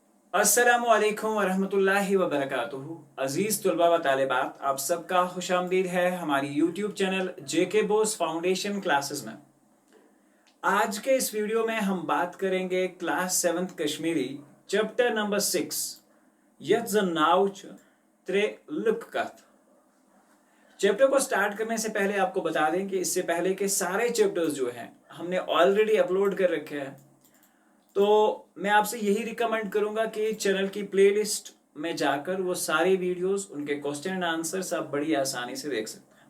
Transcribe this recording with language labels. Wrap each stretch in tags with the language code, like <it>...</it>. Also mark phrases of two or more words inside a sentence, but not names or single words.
<ar>السلام عليكم ورحمة الله وبركاته.</ar> <hi>अजीज तुलबा व तालिबात, आप सबका खुशामदीद है हमारी यूट्यूब चैनल जेके बोस फाउंडेशन क्लासेस में। आज के इस वीडियो में हम बात करेंगे क्लास 7th कश्मीरी</hi> <en>chapter number</en> <hi>6 यथ जन नाव त्रे लुक कथ। चैप्टर को स्टार्ट करने से पहले आपको बता दें कि इससे पहले के सारे चैप्टर्स जो हैं हमने</hi> <en>already upload</en> <hi>कर रखे हैं, तो मैं आपसे यही रिकमेंड करूंगा कि चैनल की प्लेलिस्ट में जाकर वो सारी वीडियोस, उनके</hi> <en>questions and answers</en> <hi>आप बड़ी आसानी से देख सकते हैं।</hi>